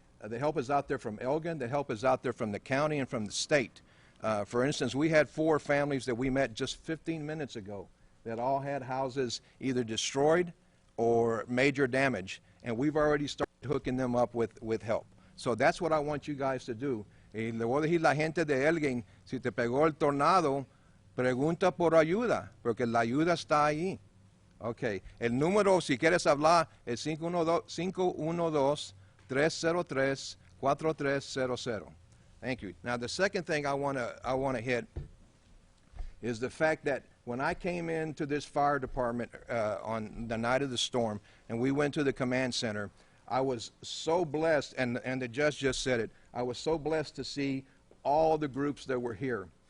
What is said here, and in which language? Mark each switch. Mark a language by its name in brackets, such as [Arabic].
[English] The help is out there from Elgin. The help is out there from the county and from the state. For instance, we had 4 families that we met just 15 minutes ago that all had houses either destroyed or major damage, and we've already started hooking them up with help. So that's what I want you guys to do. [Spanish] Y le voy a decir a la gente de Elgin, si te pegó el tornado, pregunta por ayuda, porque la ayuda está ahí. Okay. El número, si quieres hablar, es 512-303-4300. [English] Thank you. Now, the second thing I want to hit is the fact that when I came into this fire department on the night of the storm, and we went to the command center, I was so blessed, and the judge just said it, I was so blessed to see all the groups that were here.